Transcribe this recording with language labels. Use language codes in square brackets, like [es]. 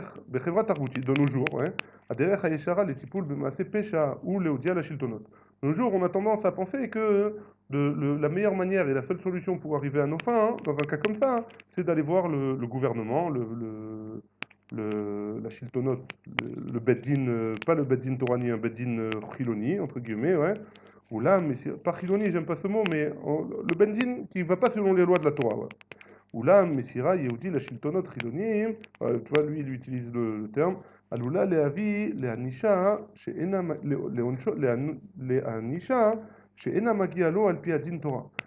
[he] בחברה תרבותית, [fr] de nos jours, ouais, [he] הדרך הישרה לטיפול במעשי פשע ou להודיע לשלטונות. [fr] De nos jours, on a tendance à penser que la meilleure manière et la seule solution pour arriver à nos fins, hein, dans un cas comme ça, c'est d'aller voir le gouvernement, la Shiltonot, le Beddin, pas le Beddin Torani, un Beddin Chiloni, entre guillemets, ouais. Ou là, mais pas Chiloni, j'aime pas ce mot, mais le Beddin qui va pas selon les lois de la Torah, ouais. [he] אולם מסירה יהודי לשלטונות חילוניים, [fr] tu vois, lui, il utilise le terme, [he] עלולה להביא לענישה שאינה מגיעה לו על פי הדין תורה.